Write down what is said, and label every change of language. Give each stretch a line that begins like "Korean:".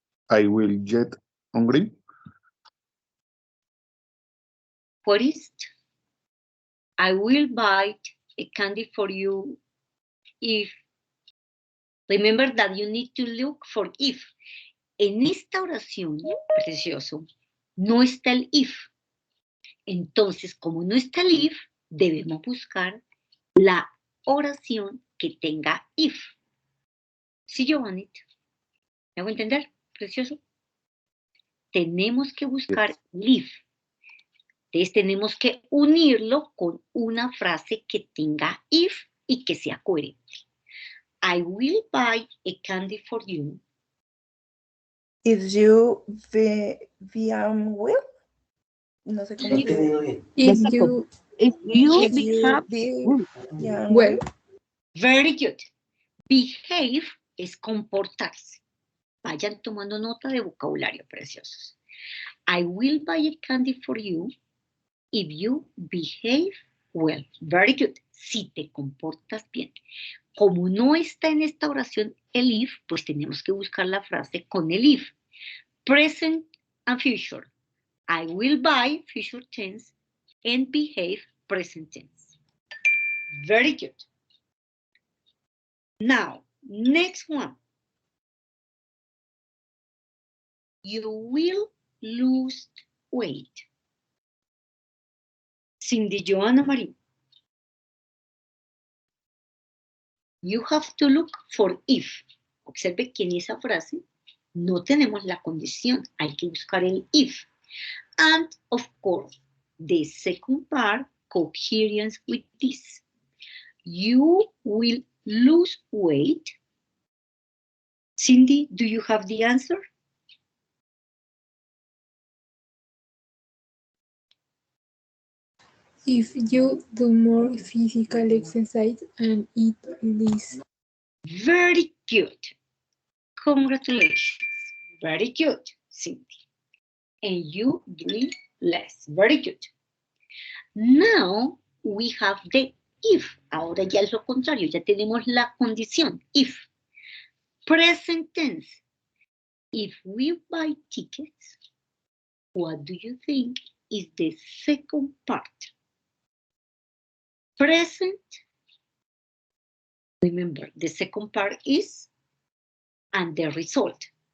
English: I will get hungry. What is it? I will buy a candy for you if. Remember that you need to look for if.
Spanish: En esta oración, precioso, no está el if. Entonces, como no está el if, debemos buscar la oración que tenga if. ¿Sí, Giovanni? ¿Me hago entender, precioso? Tenemos que buscar el if. Entonces, tenemos que unirlo con una frase que tenga if y que sea coherente.
English: I will buy a candy for you. If you will.
Spanish: No sé cómo se dice.
English: If you become If you well, Very good. Behave
Spanish: es comportarse. Vayan tomando nota de vocabulario, preciosos.
English: I will buy a candy for you if you behave well. Very good.
Spanish: Si te comportas bien. Como no está en esta oración el if, pues tenemos que buscar la frase con el if.
English: Present and future. I will buy, future tense, and behave, present tense. Very good. Now, next one. You will lose weight. Cindy Joanna Marie. You have to look for if.
Spanish: Observe que en esa frase no tenemos la condición, hay que buscar el if.
English: And, of course, the second part, coherence with this. You will lose weight. Cindy, do you have the answer? If you do more physical exercise and eat less. Very good. Congratulations. Very good, Cindy. And you drink less. Very good. Now we have the if.
Spanish: Ahora ya es lo contrario, ya tenemos la condición, if.
English: Present tense. If we buy tickets, what do you think is the second part? Present. Remember, the second part is and the result.